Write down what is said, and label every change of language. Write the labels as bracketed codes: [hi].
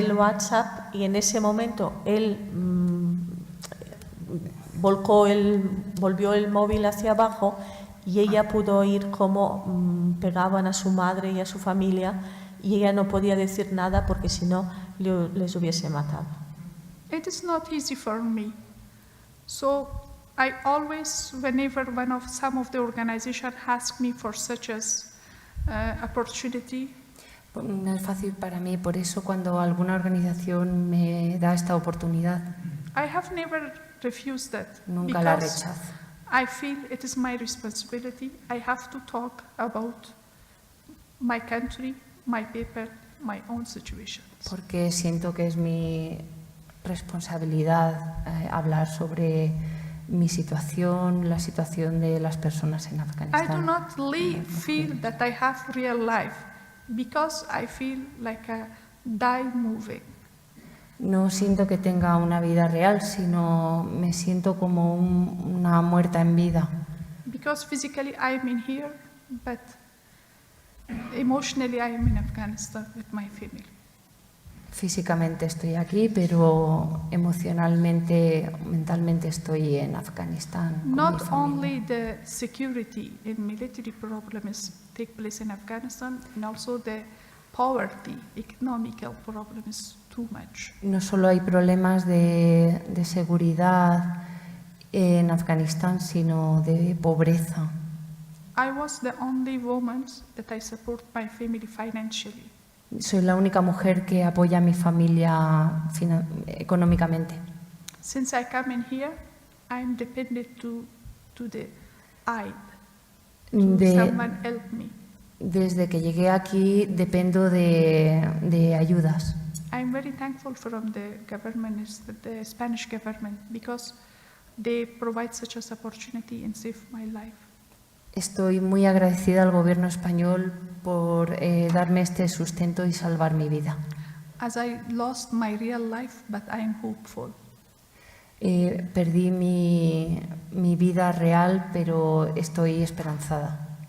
[es] del WhatsApp y en ese momento él volvió el móvil hacia abajo y ella pudo oír cómo pegaban a su madre y a su familia y ella no podía decir nada porque si no les hubiese matado. [en] It is not easy for me. So I always, whenever some of the organization ask me for such as opportunity. [es] No es fácil para mí, por eso cuando alguna organización me da esta oportunidad, [en] I have never refused that. [es] Nunca la rechazo. [en] I feel it is my responsibility. I have to talk about my country, my people, my own situations. [es] Porque siento que es mi responsabilidad hablar sobre mi situación, la situación de las personas en Afganistán. [en] I do not feel that I have real life because I feel like a die moving. [es] No siento que tenga una vida real, sino me siento como una muerta en vida. [en] Because physically I am in here, but emotionally I am in Afghanistan with my family. [es] Físicamente estoy aquí, pero emocionalmente, mentalmente estoy en Afganistán. Con mi [en] Not [es] familia. [en] only the security and military problems take place in Afghanistan, and also the poverty, economical problems too much. [es] No solo hay problemas de seguridad en Afganistán, sino de pobreza. [en] I was the only woman that I support my family financially. [es] Soy la única mujer que apoya a mi familia económicamente. [en] Since I come in here, I'm dependent to the aid, to someone help me. [es] Desde que llegué aquí dependo de ayudas. [en] I'm very thankful from the government, the Spanish government, because they provide such an opportunity and save my life. [es] Estoy muy agradecida al gobierno español por darme este sustento y salvar mi vida. [en] As I lost my real life, but I am hopeful. [es] Perdí mi vida real, pero estoy esperanzada.